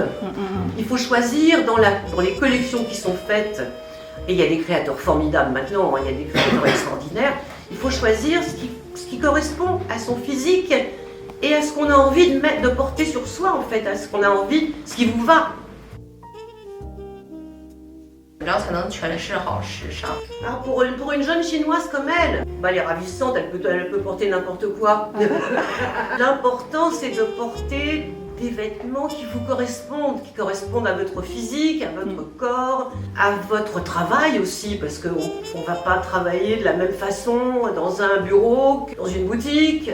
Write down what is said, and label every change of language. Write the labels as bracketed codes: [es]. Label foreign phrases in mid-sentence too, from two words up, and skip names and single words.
[fr] Il faut choisir dans les collections qui sont faites, et il y a des créateurs formidables maintenant, il y a des créateurs extraordinaires, il faut choisir ce qui correspond à son physique et à ce qu'on a envie de porter sur soi en fait, à ce qu'on a envie, ce qui vous va. [zh] 然后才能诠释好时尚。 [fr] Alors pour une jeune chinoise comme elle, elle est ravissante, elle peut porter n'importe quoi. L'important c'est de porter des vêtements qui vous correspondent à votre physique, à votre corps, à votre travail aussi, parce qu'on ne va pas travailler de la même façon dans un bureau que dans une boutique.